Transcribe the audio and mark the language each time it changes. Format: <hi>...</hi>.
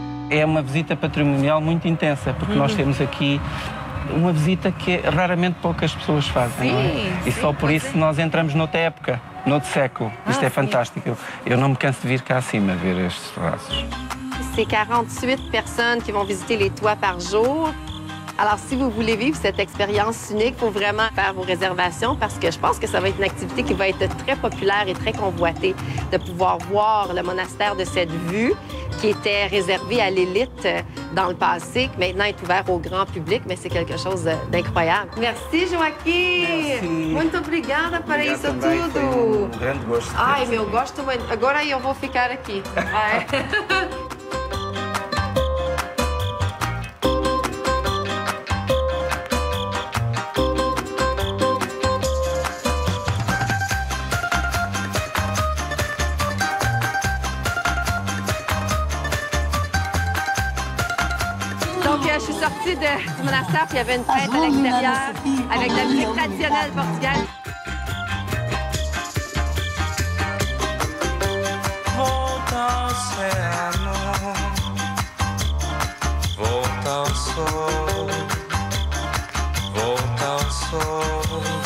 <pt>É uma visita patrimonial muito intensa, porque nós temos aqui uma visita que raramente poucas pessoas fazem. Sim, e só por isso nós entramos noutra época, noutro século. Isto é fantástico. Eu não me canso de vir cá acima ver estes terraços.</pt> <fr>C'est 48 personnes qui vont visiter les toits par jour. Alors, si vous voulez vivre cette expérience unique, il faut vraiment faire vos réservations parce que je pense que ça va être une activité qui va être très populaire et très convoitée, de pouvoir voir le monastère de cette vue qui était réservée à l'élite dans le passé, qui maintenant est ouvert au grand public, mais c'est quelque chose d'incroyable. Merci, Joaquim! Merci.</fr> <pt>Muito obrigada por isso também, tudo! foi grande gosto. Ai, meu, gosto muito. Agora eu vou ficar aqui. Ai.</pt> <fr>Donc, je suis sortie du monastère, puis il y avait une fête à l'extérieur avec de la musique traditionnelle portugaise.</fr> <pt>Volta ao oceano, volta ao sol, volta ao sol.</pt>